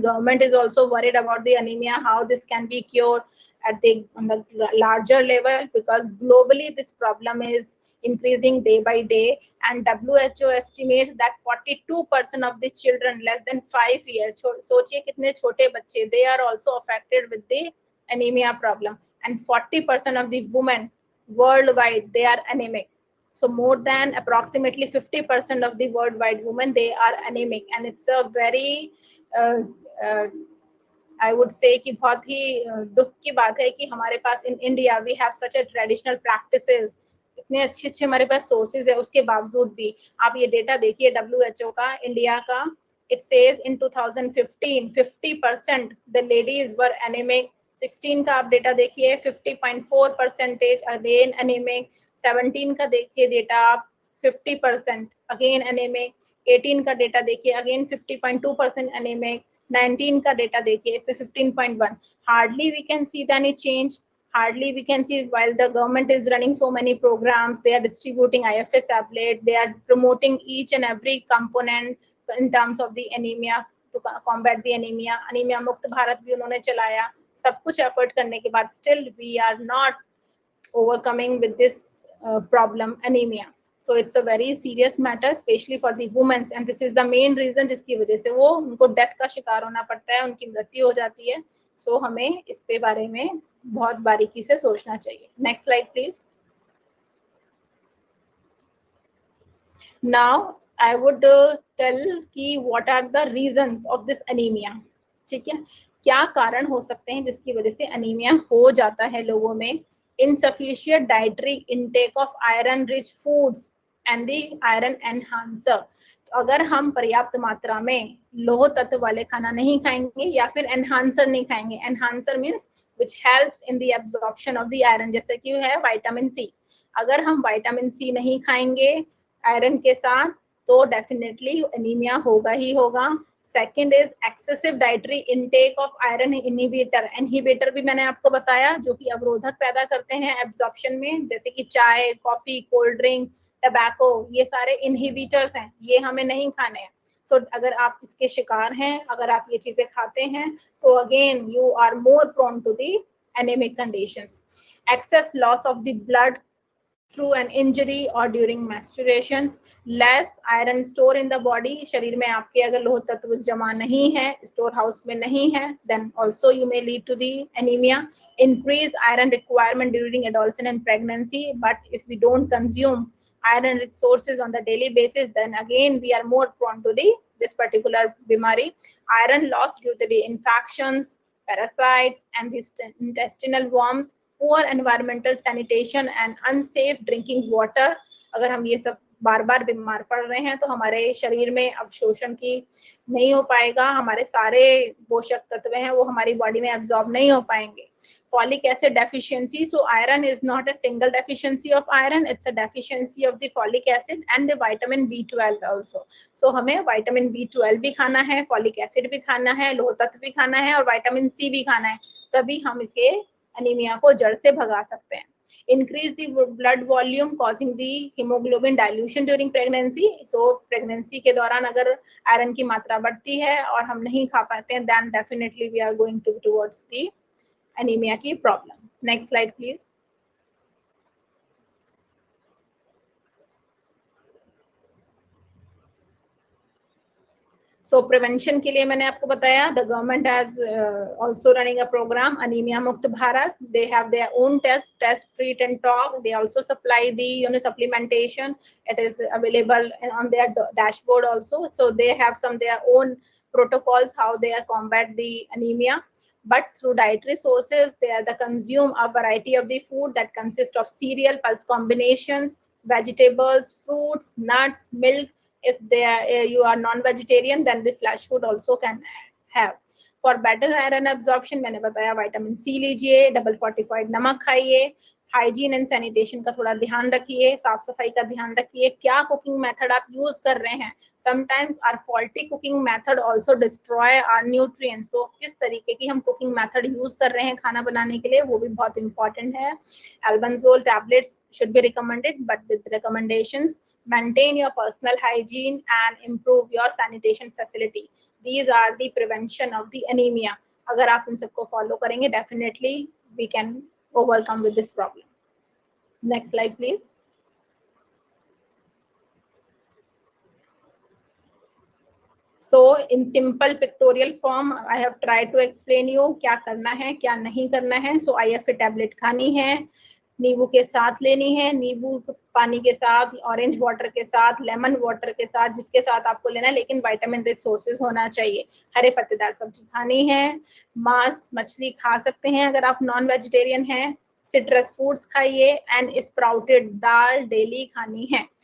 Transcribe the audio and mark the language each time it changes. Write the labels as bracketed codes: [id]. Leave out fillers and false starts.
[en] Government is also worried about the anemia, how this can be cured on the larger level, because globally this problem is increasing day by day, and WHO estimates that 42% of the children less than 5 years, [hi] सोचिए कितने छोटे बच्चे, [en] they are also affected with the anemia problem, and 40% of the women worldwide, they are anemic. So more than approximately 50% of the worldwide women, they are anemic, and it's a very I would say [hi] कि बहुत ही दुख की बात है कि हमारे पास [en] in India we have such a traditional practices, [hi] इतने अच्छे अच्छे हमारे पास sources है, उसके बावजूद भी आप ये डेटा देखिए WHO का, इंडिया का, [en] it says in 2015 50% the ladies were anemic, [hi] 16 का आप डेटा देखिए 50.4% अगेन anemic, 17 का देखिए डेटा आप 50% अगेन anemic, 18 का डेटा देखिए अगेन 50.2% anemic, 19 का डेटा देखिए इसे 15.1. [en] hardly we can see any change, hardly we can see, while the government is running so many programs, they are distributing IFS tablet, they are promoting each and every component in terms of the anemia to combat the anemia. [hi] anemia मुक्त भारत भी उन्होंने चलाया, सब कुछ effort करने के बाद [en] still we are not overcoming with this problem anemia. So it's a very serious matter, especially for the women, and this is the main reason [hi] जिसकी वजह से वो उनको डेथ का शिकार होना पड़ता है, उनकी मृत्यु हो जाती है. So हमें इस पे बारे में बहुत बारीकी से सोचना चाहिए. [en] Next slide please. Now I would tell कि what are the reasons of this anemia. [hi] ठीक है, क्या कारण हो सकते हैं जिसकी वजह से अनीमिया हो जाता है लोगों में. [en] Insufficient dietary intake of iron rich foods and the iron enhancer. [hi] तो अगर हम पर्याप्त मात्रा में लोह तत्व वाले खाना नहीं खाएंगे या फिर एनहांसर नहीं खाएंगे, enhancer means [en] which helps in the absorption of the iron, [hi] जैसे कि है विटामिन सी. अगर हम विटामिन सी नहीं खाएंगे आयरन के साथ, तो डेफिनेटली एनीमिया होगा ही होगा। [en] Second is excessive dietary intake of iron inhibitor. [hi] Inhibitor भी मैंने आपको बताया जो कि अवरोधक पैदा करते हैं एब्जॉर्प्शन में, जैसे कि चाय, कॉफी, कोल्ड ड्रिंक, टबैको, ये सारे इनहिबिटर्स हैं, ये हमें नहीं खाने हैं। सो अगर आप इसके शिकार हैं, अगर आप ये चीजें खाते हैं, तो [en] Again you are more prone to the anemic conditions. Excess loss of the blood through an injury or during menstruations, less iron store in the body, [hi] शरीर में आपके अगर लोह तत्व जमा नहीं है, [en] Store house में नहीं है, then also you may lead to the anemia. Increase iron requirement during adolescence and pregnancy, but if we don't consume iron resources on the daily basis, then again we are more prone to this particular bimari. Iron loss due to the infections, parasites, and the intestinal worms, poor environmental sanitation and unsafe drinking water. [hi] अगर हम ये सब बार बार बीमार पड़ रहे हैं तो हमारे शरीर में अवशोषण की नहीं हो पाएगा, हमारे सारे पोषक तत्व हैं वो हमारी बॉडी में एब्जॉर्ब नहीं हो पाएंगे. [en] Folic acid deficiency, so iron is not a single deficiency of iron, it's a deficiency of the folic acid and the vitamin B12 also. [hi] So हमें vitamin B12 भी खाना है, folic acid भी खाना है, लोह तत्व भी खाना है और vitamin C भी खाना है, तभी हम इसे एनीमिया को जड़ से भगा सकते हैं. [en] Increase the blood volume causing the hemoglobin dilution during pregnancy. [hi] So pregnancy के दौरान अगर आयरन की मात्रा बढ़ती है और हम नहीं खा पाते हैं, [en] then definitely we are going to towards the anemia [hi] की problem. [en] Next slide please. [hi] So prevention के लिए मैंने आपको बताया, [en] the government has also running a program anemia mukt bharat. They have their own test, treat and talk. They also supply the supplementation. It is available on their dashboard also. So they have some their own protocols how they are combat the anemia. But through dietary sources, they are the consume a variety of the food that consists of cereal, pulse combinations, vegetables, fruits, nuts, milk. If they are, you are non-vegetarian, then the flesh food also can have. [hi] For better iron absorption, मैंने बताया vitamin C लीजिए, double fortified नमक खाइए, hygiene and sanitation का थोड़ा ध्यान रखिए, साफ सफाई का ध्यान रखिए, क्या कुकिंग मेथड आप यूज कर रहे हैं. [en] Sometimes our faulty cooking method also destroy our nutrients. [hi] तो किस तरीके की हम कुकिंग मेथड यूज कर रहे हैं खाना बनाने के लिए, वो भी बहुत इंपॉर्टेंट है. [en] Albendazole tablets should be recommended but with recommendations. Maintain your personal hygiene and improve your sanitation facility. These are the prevention of the anemia. [hi] अगर आप इन सबको फॉलो करेंगे, [en] definitely we can overcome with this problem. Next slide please. So in simple pictorial form I have tried to explain you [hi] क्या करना है क्या नहीं करना है. So IFA tablet खानी है, नींबू के साथ लेनी है, नींबू पानी के साथ, ऑरेंज वाटर के साथ, लेमन वाटर के साथ, जिसके साथ आपको लेना है, लेकिन विटामिन रिच सोर्सेज होना चाहिए. हरे पत्तेदार सब्जी खानी है, मांस मछली खा सकते हैं अगर आप नॉन वेजिटेरियन हैं, सिट्रस फ्रूट्स खाइए एंड स्प्राउटेड दाल डेली खानी है.